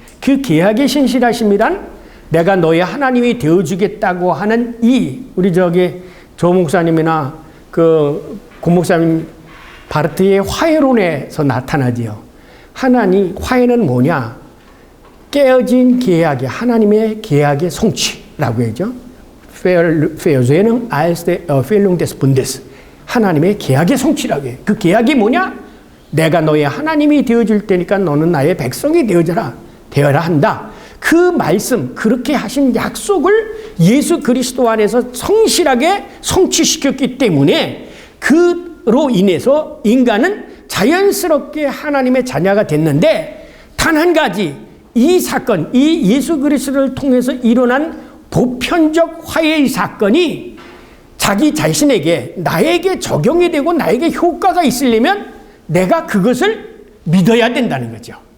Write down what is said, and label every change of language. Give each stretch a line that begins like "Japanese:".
Korean: 그 계약의 신실하심이란 내가 너의 하나님이 되어주겠다고 하는 우리 조 목사님이나 고 목사님 바르트의 화해론에서 나타나지요. 화해는 뭐냐? 깨어진 계약의 하나님의 계약의 성취라고 하죠.
German: Verzehnung als der Erfüllung des Bundes.
Korean: 하나님의 계약의 성취라고 해요. 그 계약이 뭐냐? 내가 너의 하나님이 되어줄 테니까 너는 나의 백성이 되어라 한다. 그 말씀, 그렇게 하신 약속을 예수 그리스도 안에서 성실하게 성취시켰기 때문에 그로 인해서 인간은 자연스럽게 하나님의 자녀가 됐는데 단 한 가지 이 사건, 이 예수 그리스도를 통해서 일어난 보편적 화해의 사건이 자기 자신에게 나에게 적용이 되고 나에게 효과가 있으려면 내가 그것을 믿어야 된다는 거죠.